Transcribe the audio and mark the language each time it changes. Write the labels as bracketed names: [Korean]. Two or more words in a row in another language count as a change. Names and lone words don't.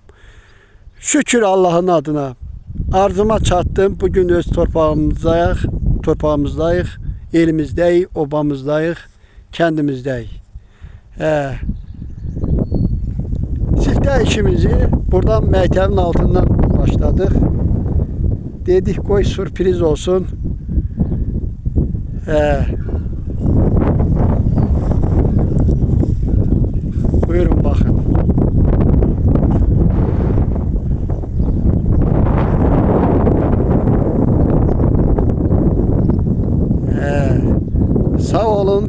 [Azerbaijani] Şükür Allah'ın adına. Arzuma çatdım. Bugün öz torpağımızdayıq, elimizdəyik, obamızdayıq, kəndimizdəyik. Siftə işimizi buradan məktəbin altından başladık. [Turkish] Dedik koy sürpriz olsun. Buyurun bakın. [Azerbaijani] Sağ olun.